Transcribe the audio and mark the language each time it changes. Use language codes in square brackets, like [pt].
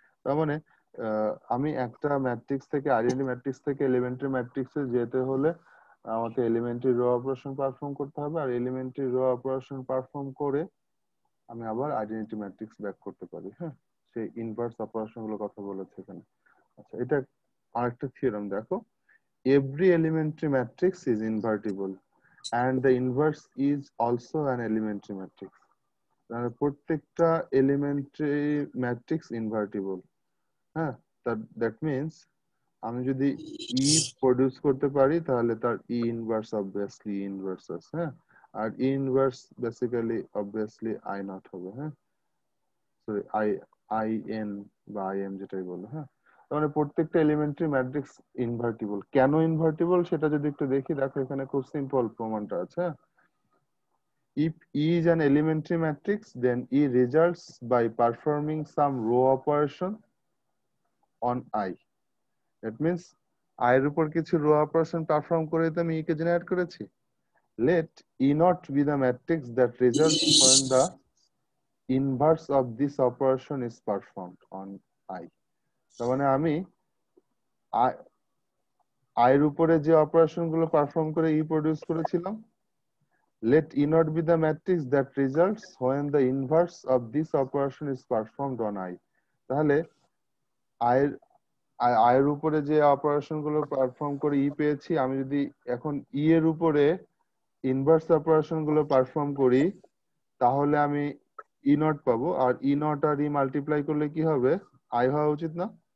[bn] তার মানে আমি একটা ম্যাট্রিক্স থেকে আইডেন্টিটি ম্যাট্রিক্স থেকে এলিমেন্টারি ম্যাট্রিক্সে যেতে হলে আমাকে এলিমেন্টারি রো অপারেশন পারফর্ম করতে হবে, আর এলিমেন্টারি রো অপারেশন পারফর্ম করে আমি আবার আইডেন্টিটি ম্যাট্রিক্স ব্যাক করতে পারি, হ্যাঁ। সেই ইনভার্স অপারেশন গুলোর কথা বলেছে এখানে। আচ্ছা, এটা আরেকটা থিওরেম দেখো, [en] every elementary matrix is invertible and the inverse is also an elementary matrix. [bn] প্রত্যেকটা এলিমেন্টারি ম্যাট্রিক্স ইনভার্টিবল, হ্যাঁ। দ্যাট মিন্স আমি যদি E প্রডিউস করতে পারি তাহলে তার E ইনভার্স অবভিয়াসলি ইনভার্স আছে, হ্যাঁ। আর E inverse basically obviously I not হবে, হ্যাঁ। সরি IN বা IM যেটাই বলো, হ্যাঁ। মানে প্রত্যেকটা এলিমেন্টারি ম্যাট্রিক্স ইনভার্টিবল। কেন ইনভার্টিবল সেটা যদি একটু দেখি, দেখো এখানে খুব সিম্পল প্রমাণটা আছে। [en] If E is an elementary matrix, then E results by performing some row operation on I. That means [bn] I এর উপর কিছু রো অপারেশন পারফর্ম করে তো আমি E কে জেনারেট করেছি। [en] Let E not be the matrix that results when the inverse of this operation is performed on I. [bn] তার মানে আমি I এর উপরে যে অপারেশন গুলো পারফর্ম করে E প্রডিউস করেছিলাম, [en] let E not be the matrix that results when the inverse of this operation is performed on I. [bn] তাহলে I এর উপরে যে অপারেশন গুলো পারফর্ম করে E পেয়েছি, আমি যদি এখন E এর উপরে ইনভার্স অপারেশন গুলো পারফর্ম করি তাহলে আমি E নট পাবো, আর E not আর E multiply করলে কি হবে, I হওয়া উচিত না?